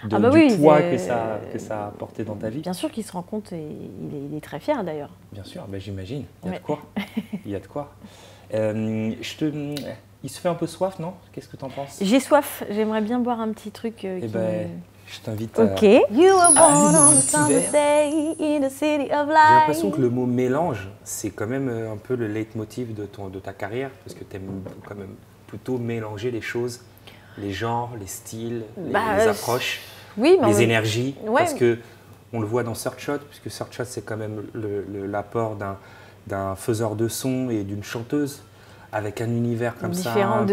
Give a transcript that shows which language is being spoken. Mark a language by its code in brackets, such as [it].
[fr] oui, poids que ça a apporté dans ta vie? Bien sûr qu'il se rend compte et il est très fier d'ailleurs. Bien sûr, j'imagine. Il y a de quoi. Il y a de quoi. Il se fait un peu soif, non? Qu'est-ce que tu en penses? J'ai soif. J'aimerais bien boire un petit truc je t'invite à... [en] You were born on a summer's day in the city of light. [fr] J'ai l'impression que le mot mélange, c'est quand même un peu le leitmotiv de ta carrière, parce que tu aimes quand même plutôt mélanger les choses, les genres, les styles, les approches, les énergies. Parce que on le voit dans Searchshot, puisque Searchshot, c'est quand même l'apport d'un faiseur de son et d'une chanteuse, avec un univers comme ça.